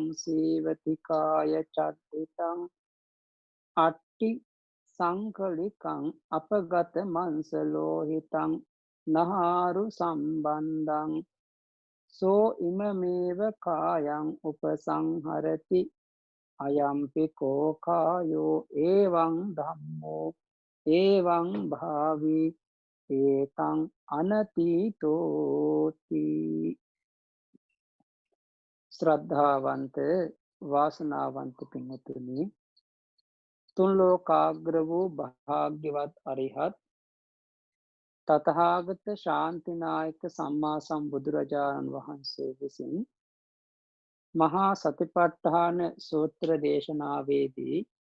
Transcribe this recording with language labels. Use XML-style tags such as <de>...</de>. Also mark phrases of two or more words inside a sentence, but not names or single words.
<pi>සීවතිකාය චත්තිතං අට්ටි සංකලිකං අපගත මංසලෝහිතං නහාරු සම්බන්ධං සෝ ඉමමේව කායං උපසංහරති අයම්පි කෝ කායෝ එවං ධම්මෝ එවං භාවි ඒතං අනතීතෝති.</pi> <si>ශ්‍රද්ධාවන්ත වාසනාවන්ත පින්වතුනි, තුන් ලෝකාග්‍ර වූ භාග්‍යවත් අරිහත් තථාගත ශාන්තිනායක සම්මා සම්බුදුරජාණන් වහන්සේ විසින් මහා සතිපට්ඨාන සූත්‍ර දේශනාවේදී</si>